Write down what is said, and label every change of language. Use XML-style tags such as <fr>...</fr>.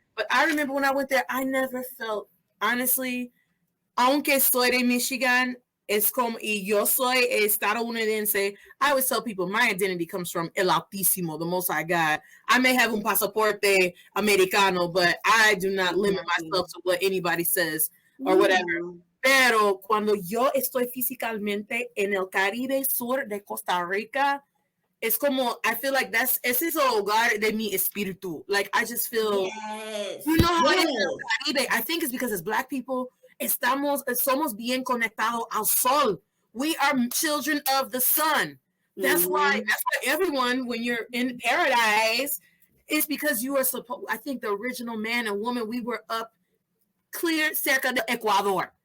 <en>But I remember when I went there, I never felt, honestly,</en> <es>aunque soy de Michigan, es como, y yo soy estadounidense,</es> <en>I always tell people my identity comes from El Altísimo, the Most High God. I may have un pasaporte americano, but I do not limit myself to what anybody says or whatever.</en> <es>Pero cuando yo estoy físicamente en el Caribe Sur de Costa Rica, es como,</es> <en>I feel like</en> <es>ese es el hogar de mi espíritu.</es> <en>Like, I just feel, you know how it is in el Caribe. I think it's because as Black people,</en> <es>somos bien conectados al sol.</es> <en>We are children of the sun. That's why everyone, when you're in paradise, it's because you are supposed, I think the original man and woman, we were up clear</en> <es>cerca de Ecuador.</es>